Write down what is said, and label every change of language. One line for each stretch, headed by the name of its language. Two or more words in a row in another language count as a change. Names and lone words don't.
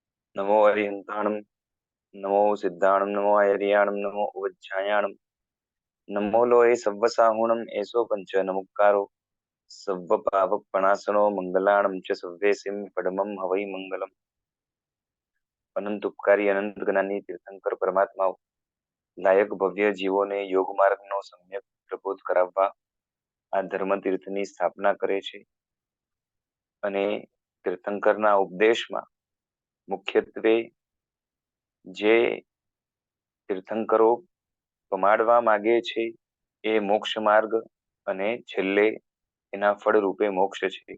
Prakrit languages: नमो अरिहंताणं नमो सिद्धाणं नमो आयर्याणं नमो उवज्झायाणं नमो लोये सव्वसाहुणं एषो पंच नमुक्कारो सव्वपावपणासनो मंगलाणं च सव्वेसिं पडमं हवै मंगलम.
Gujarati: અનંત ઉપકારી અનંત જ્ઞાની તીર્થંકર પરમાત્માઓ લાયક ભવ્ય જીવોને યોગ માર્ગનો સમ્યક પ્રબોધ કરાવવા આ ધર્મ તીર્થની સ્થાપના કરે છે અને તીર્થંકરના ઉપદેશમાં મુખ્યત્વે જે તીર્થંકરો પમાડવા માગે છે એ મોક્ષ માર્ગ અને છેલ્લે એના ફળ રૂપે મોક્ષ છે.